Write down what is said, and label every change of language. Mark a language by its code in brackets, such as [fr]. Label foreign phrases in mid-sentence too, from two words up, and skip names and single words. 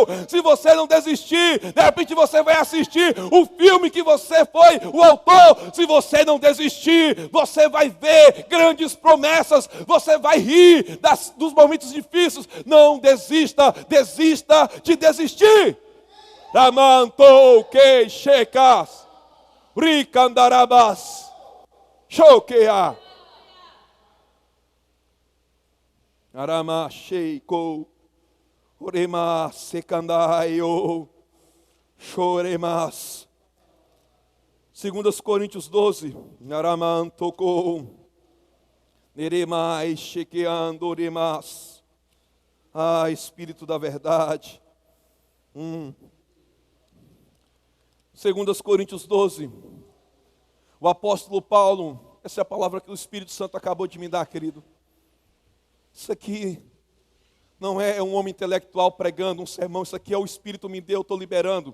[pt] Se você não desistir, de repente você vai assistir o filme que você foi o autor. Se você não desistir, você vai ver grandes promessas. Você vai rir dos momentos difíceis. Não desista, desista de desistir. Ramantou que checas, ricandarabas, choquea, arama cheiko, orema secandaio. Choremas. 2 Coríntios 12. Naraman tocou. Neremai chequeando remas. Espírito da verdade. 2 Coríntios 12. O apóstolo Paulo, essa é a palavra que o Espírito Santo acabou de me dar, querido. Isso aqui não é um homem intelectual pregando um sermão, isso aqui é o Espírito me deu, eu estou liberando.